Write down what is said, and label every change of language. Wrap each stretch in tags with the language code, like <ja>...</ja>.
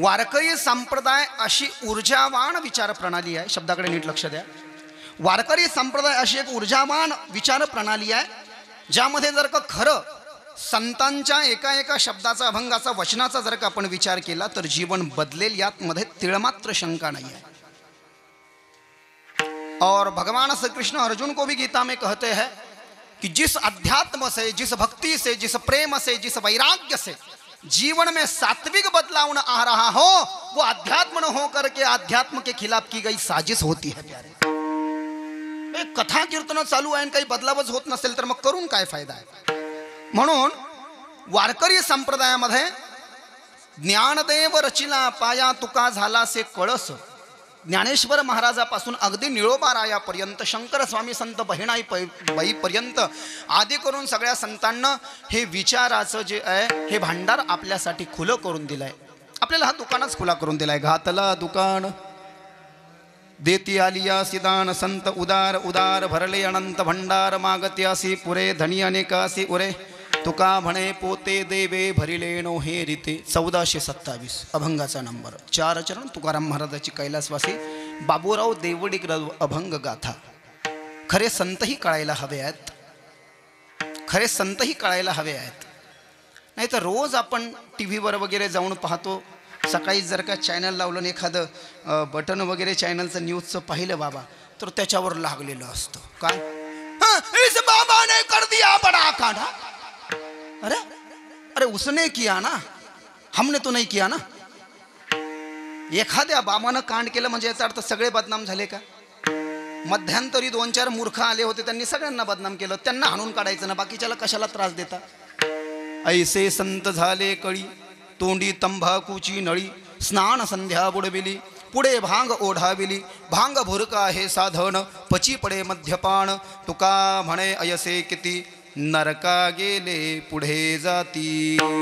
<mr>वारकरी संप्रदाय अशी ऊर्जावान विचार प्रणाली आहे। शब्दाकडे नीट लक्ष द्या। वारकरी संप्रदाय अशी एक ऊर्जावान विचार प्रणाली आहे ज्यामध्ये जर का खरं संतांच्या एका एका शब्दाचा अभंगाचा वचनाचा जर का आपण विचार केला तर जीवन बदलेल यात मध्ये तिळमात्र शंका</mr> <hi>नहीं है। और भगवान श्री कृष्ण अर्जुन को भी गीता में कहते हैं कि जिस अध्यात्म से, जिस भक्ति से, जिस प्रेम से, जिस वैराग्य से जीवन में सात्विक बदलाव न आ रहा हो, वो अध्यात्म न हो करके अध्यात्म के खिलाफ की गई साजिश होती है प्यारे।</hi> <mr>कथा कीर्तन चालू आहे, काही बदलावच होत नसेल तर मग करून काय फायदा आहे। म्हणून वारकरी संप्रदायामध्ये ज्ञानदेव रचिला पाया तुका झाला से कळस, ज्ञानेश्वर महाराजापासून अगदी निळोबारायापर्यंत, शंकर स्वामी संत बहिणाई बाईपर्यंत आदी करून सगळ्या संतांना हे विचाराचं जे आहे हे भांडार आपल्यासाठी खुलं करून दिलंय। आपल्याला हा दुकानच खुला करून दिलाय। घातला दुकान देती आलिया सिदान, संत उदार उदार भरले अनंत भंडार, मागत्यासी पुरे धनी अनेकासी उरे, तुका म्हणे पोते देवे भरिलेनो हे रीते। 1427 अभंगाचा नंबर। 4 चरण तुकाराम महाराजाची कैलासवासी बाबूराव देवडिक अभंग गाथा। खरे संतही कळायला हवे आहेत, खरे संतही कळायला हवे आहेत। नाही तर रोज आपण टीव्हीवर वगैरे जाऊन पाहतो, सकाळी जर का चॅनल लावलं एखादं बटन वगैरे चॅनलचं न्यूजचं पाहिलं बाबा, तर त्याच्यावर लागलेलं असतं काय,</mr> <hi>इस बाबा ने कर दिया बड़ा कांडा। अरे अरे उसने किया ना, हमने तो नहीं किया ना।</hi> <mr>एखाद्या बाबानं कांड केलं म्हणजे याचा अर्थ सगळे बदनाम झाले का? मध्यंतरी 2-4 मूर्ख आले होते, त्यांनी सगळ्यांना बदनाम केलं, त्यांना हाणून काढायचं ना, बाकीच्याला कशाला त्रास देता। ऐसे संत झाले कळी, तोंडी तंबाखूची नळी, स्नान संध्या बुडविली, पुढे भांग ओढाविली, भांग भुरका हे साधन, पची पडे मध्यपान, तुका म्हणे अयसे किती, नरका गेले पुढे जाती।</mr>